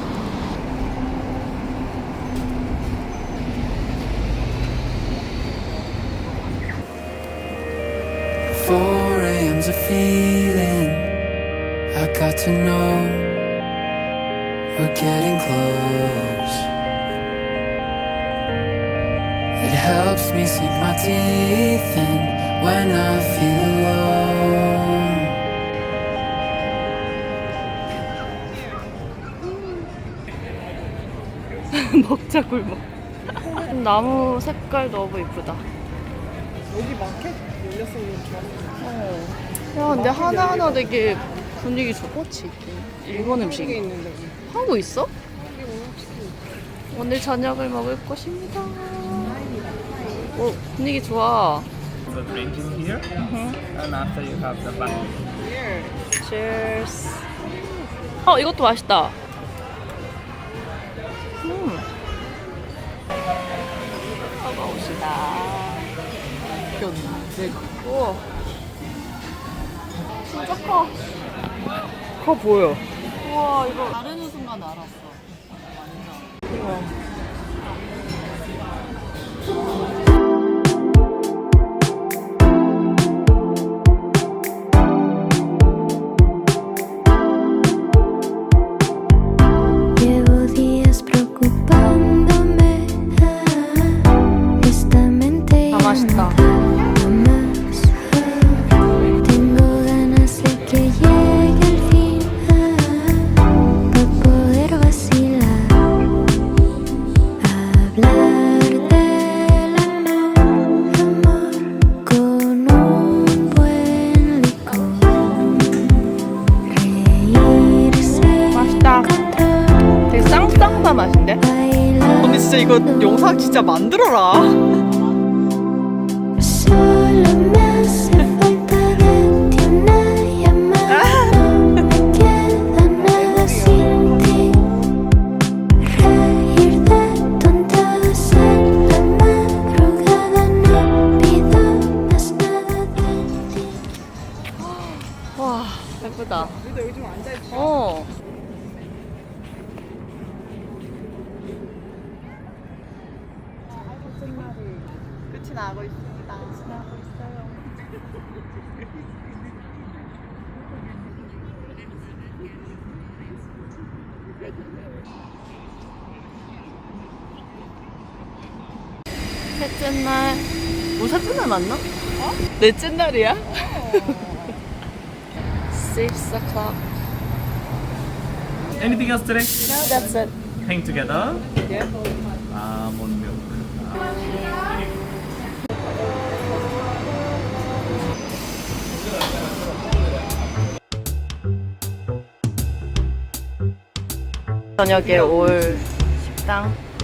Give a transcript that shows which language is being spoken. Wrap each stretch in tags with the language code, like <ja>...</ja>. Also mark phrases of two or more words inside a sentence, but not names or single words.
<en>4 a.m.'s a feeling I got to know we're getting close. It helps me sink my teeth in when I feel alone.</en> <ko>먹자 굴먹. 나무 색깔 너무 이쁘다. 여기 마켓 열렸으면 좋았는데. 야 근데 하나하나 되게 분위기 좋고 일본 한국에 음식이 있는데. 하고 있어? 한국에 오는 치킨. 오늘 저녁을 먹을 것입니다. 오, 분위기 좋아.</ko> <en>The drink is here, and after you have the bun.</en> <ko>예. Cheers. 이것도 맛있다. 먹어봅시다. 내가. 우와. 진짜 커. 커 보여. 우와, 이거. 나르는 순간 알았어. 완전. 우와.</ko> <es>Llevo días preocupándome. Esta mente</es> <ko>다</ko> <es>ya</es> <ko>맛있다.</ko> <es>no más. Tengo ganas de que llegue el fin para poder vacilar. Hablar del amor con un buen licor. Reírse.</es> <ko>맛있다. 되게 쌍쌍한 맛인데? 언니 진짜 이거 영상 진짜 만들어라.</ko> <es>Solo me hace falta de ti una llamada. No me queda nada sin ti. Reír de tontadas en la madrugada. No pido más nada de ti.</es> <ko>와, 예쁘다. 우리도 여기 좀 앉아있자. 끝이 나고 있습니다. 나고 있어요. 셋째 날. 셋째 날 맞나? 넷째 날이야?</ko> <en>6 o'clock. Anything else today? No, that's it. Hang together. Yeah. Almond milk.</en> <ko>저녁에 올 식당.</ko>